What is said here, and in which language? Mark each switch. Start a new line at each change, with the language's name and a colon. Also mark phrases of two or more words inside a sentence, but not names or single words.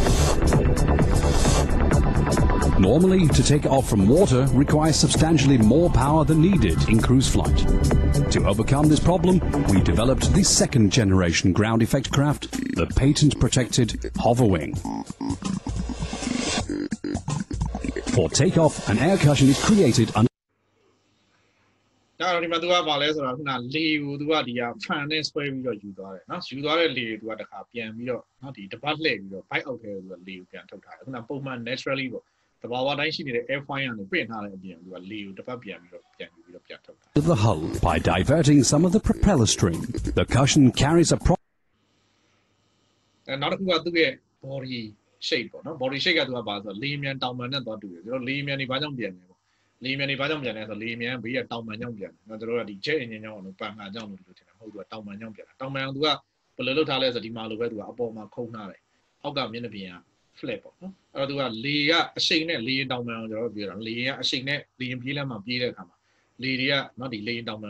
English: Normally, to take off from water requires substantially more power than needed in cruise flight. To overcome this problem, we developed the second generation ground effect craft, the patent-protected hoverwing. For takeoff, an air cushion is created under
Burmese: ဒါတော့ဒီမှာသူကပါလဲဆိုတော့ခုနလေကိုသူကဒီကဖန်နဲ့ဆွဲပြီးတော့ယူသွားတယ်နော်ယူသွားတဲ့လေကိုသူကတခါပြန်ပြီးတော့နော်ဒီတပတ်လှည့်ပြီးတော့
English: bike out
Burmese: ထဲကိုသူကလေကိုပြန်ထုတ်ထားတယ်ခုနပုံမှန် naturally ပေါ့တဘာဝတိုင်းရှိနေတဲ့
English: air foil
Burmese: ကနေပင့်ထားတဲ့အပြင်သူကလေကိုတပတ်ပြန်ပြီးတော့ပြန်ယူပြီးတော့ပြန်ထုတ်တာ
English: the hull by diverting some of the propeller string. The cushion carries a
Burmese: နောက်တစ်ခုကသူ့ရဲ့
English: body shape
Burmese: ပေါ့နော်
English: body shape
Burmese: ကသူကပါဆိုတော့လေမြန်တောင်ပံနဲ့သွားတူတယ်ကျွန်တော်လေမြန်နေဘာကြောင့်ပြန်လဲပေါ့လေမြန်နေဘာကြောင့်ပြန်လဲဆိုတော့လေမြန်ဘေးကတောင်ပံကြောင့်ပြန်တယ်ကျွန်တော်တို့ကဒီ
English: jet engine
Burmese: ကြောင့်လို့ပန်ခါကြောင့်လို့လို့ထင်တယ်မဟုတ်ဘူးတောင်ပံကြောင့်ပြန်တာတောင်ပံကသူကဘယ်လိုလုပ်ထားလဲဆိုတော့ဒီမှာလိုပဲသူကအပေါ်မှာခုံထားတယ်အောက်ကမျက်နှာပြင်က flat ပေါ့နော်အဲ့တော့သူကလေကအရှိန်နဲ့လေရင်တောင်ပံအောင်ကျွန်တော်တို့ပြောတာလေရင်ကအရှိန်နဲ့လေရင်ပြေးလမ်းမှာပြေးတဲ့အခါမှာလေတွေကနော်ဒီလေရင်တောင်ပံ